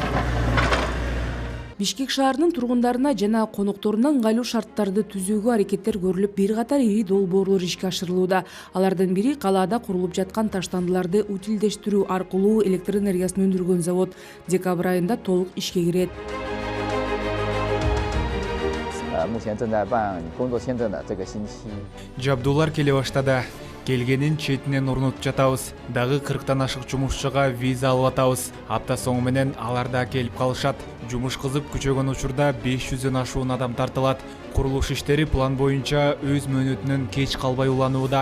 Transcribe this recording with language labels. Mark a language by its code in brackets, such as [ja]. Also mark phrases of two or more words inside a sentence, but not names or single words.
[ky] Бишкек шаарынын тургундарына жана конокторуна ыңгайлуу шарттарды түзүүгө аракеттер көрүлүп, бир катар ири долбоорлор ишке ашырылууда. Алардын бири калаада курулуп жаткан таштандыларды утилдештирүү аркылуу электр энергиясын өндүргөн завод декабрь айында толук ишке кирет. [zh] 目前正在办工作签证的这个星期。 [ky] Жабдуулар келе баштады. Келгенин четинен орнотуп жатабыз. Дагы 40тан ашык жумушчуга виза алып атабыз. Апта соңу менен алар да келип калышат. Жумуш кызып күчөгөн учурда 500дөн ашуун адам тартылат. Курулуш иштери план боюнча өз мөөнөтүнөн кеч калбай уланууда.